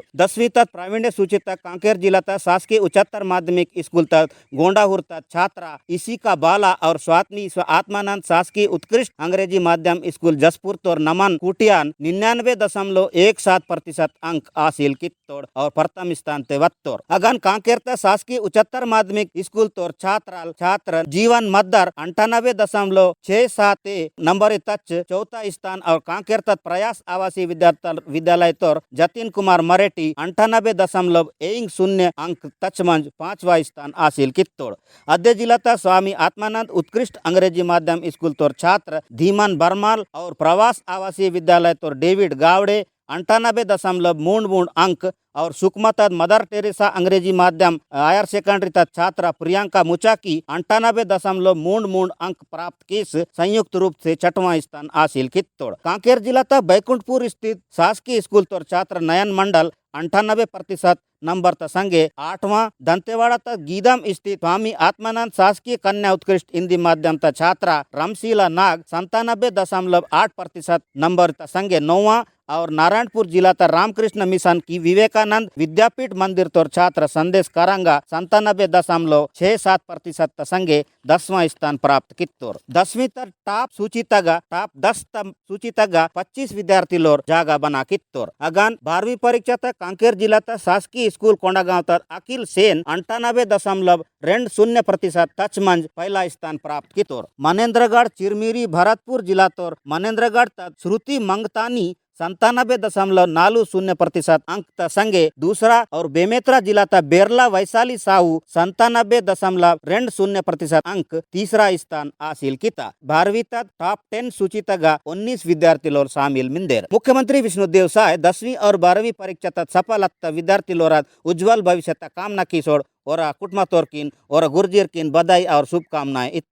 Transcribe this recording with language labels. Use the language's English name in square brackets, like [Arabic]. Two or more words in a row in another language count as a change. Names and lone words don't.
[Gondi] 10वीं तक प्रावीण्य सूची तक कांकेर जिला तक शासकीय उच्चतर माध्यमिक स्कूल तक गोंडाहुर तक छात्रा इसिका बाला और स्वात्मी आत्मानंद शासकीय उत्कृष्ट अंग्रेजी माध्यम स्कूल जसपुर तोर नमन कुटियान 99.17% अंक हासिल कित्तोर और प्रथम स्थान ते वत्तोर। अगन कांकेर तक शासकीय उच्चतर माध्यमिक स्कूल तोर छात्र जीवन मद्दर 98.67 नंबर तच चौथा स्थान और कांकेर तक प्रयास आवासीय विद्यालय तोर जतिन कुमार मरेटी 98.10 अंक तचमंज 5वां स्थान हासिल कित्तोड़। अद्य जिला तक स्वामी आत्मानंद उत्कृष्ट अंग्रेजी माध्यम स्कूल तोर छात्र धीमन बर्माल और प्रवास आवासीय विद्यालय तोर डेविड गावड़े 98.33 अंक और सुकमा तद मदर टेरेसा अंग्रेजी माध्यम हायर सेकेंडरी तक छात्रा प्रियंका मुचाकी 98.33 अंक प्राप्त किस संयुक्त रूप से 6वां स्थान हासिल कित्तोड़। कांकेर जिला तक बैकुंठपुर स्थित शासकीय स्कूल तोर छात्र नयन मंडल 98% नंबर त संगे 8वां दंतेवाड़ा तक गीदम स्थित स्वामी आत्मानंद शासकीय कन्या उत्कृष्ट हिंदी माध्यम तक छात्रा रामशीला नाग 97.8% नंबर त संगे 9वां और नारायणपुर जिला तक रामकृष्ण मिशन की विवेकानंद विद्यापीठ मंदिर तोर छात्र संदेश कारांगा 97.67% संगे 10वां स्थान प्राप्त कित्तोर। 10वीं तक टॉप 10 सूची तक 25 विद्यार्थी लोर जागा बना कित्तोर। अगान 12वीं परीक्षा तक कांकेर जिला तक शासकीय स्कूल कोंडागांव तक अखिल सेन 98.20% तचमंज पहला स्थान प्राप्त कित्तोर। मनेन्द्रगढ़ चिरमिरी भरतपुर जिला तोर मनेन्द्रगढ़ तक श्रुति मंगतानी 97.40% अंक संगे दूसरा और बेमेतरा जिला तक बेरला वैशाली साहू 97.20% अंक तीसरा स्थान हासिल किया। 12वीं तक टॉप 10 सूची तक 19 विद्यार्थी लोग शामिल मिंदेर। मुख्यमंत्री विष्णुदेव साय 10वीं और 12वीं परीक्षा तक सफल विद्यार्थी लोग उज्जवल भविष्य कामना किशोर और कुटुंब तोरकिन और गुर्जीर किन बधाई और शुभकामनाएं इत्तोड़।